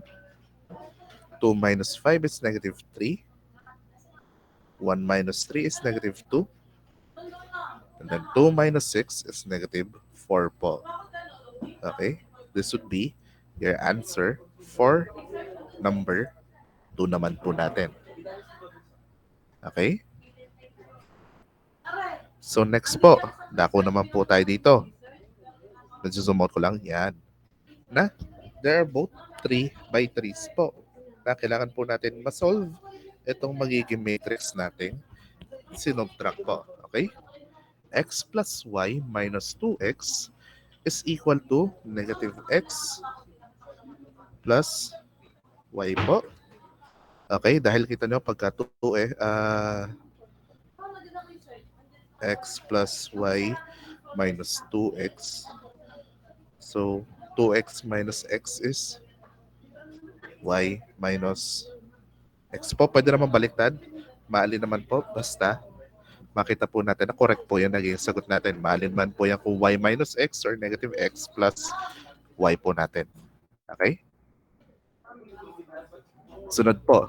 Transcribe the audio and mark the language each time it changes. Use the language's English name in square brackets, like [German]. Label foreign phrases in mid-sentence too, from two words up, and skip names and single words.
[English] 2 minus 5 is negative 3. 1 minus 3 is negative 2. And then 2 minus 6 is negative 4 po. Okay, this would be your answer for number 2 [Filipino] naman po natin. [English] Okay? [Filipino] So next po, dako naman po tayo dito. Nag-zoom out ko lang. Yan. Na, [English] there are both 3 by 3s po. [Filipino] Na kailangan po natin ma-solve itong magiging matrix natin. Sinubtract po. [English] Okay? X plus y minus 2x is equal to negative x plus y po. [Filipino] Okay? Dahil kita nyo pagka 2 [English] x plus y minus 2x. So, 2x minus x is y minus x po. [Filipino] Pwede naman baliktad. Maalin naman po. Basta makita po natin na correct po yung naging sagot natin. Maalin man po yan kung [English] y minus x [Filipino] or [English] negative x plus y [Filipino] po natin. Okay? Sunod po.